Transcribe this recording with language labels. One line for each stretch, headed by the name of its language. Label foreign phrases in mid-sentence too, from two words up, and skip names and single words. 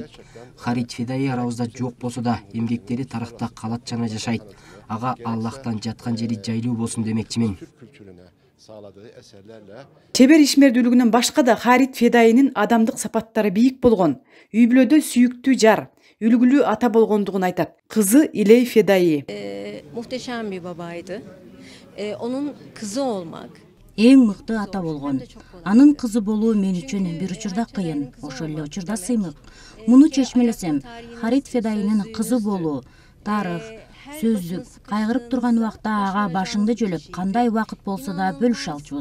Kyrgyz: Харит Федаи арабызда жок болсо да эмгектери тарыхта калат жана жашайт. Ага Аллахтан жаткан жери жайлуу болсун демекчимин. Чебер ишмердүүлүгүнөн башка да Харит Федаинин адамдык сапаттары бийик болгон. Үй бүлөдө сүйүктүү жар, үлгүлүү ата болгондугун айтат. Кызы Илей Федаи.
Turkish: Muhteşem bir babaydı. Onun kızı olmak.
Kyrgyz: Эң мыкты ата болгон. Анын кызы болуу мен үчүн бир учурда кыйын, ошол эле учурда сыймык. Муну чечмелесем, Харит Федаинин кызы болуу, тарых, сөздүк, кайгырып турган убакта ага башыңды жөлөп, кандай убакыт болсо да бөлүшө алчубуз.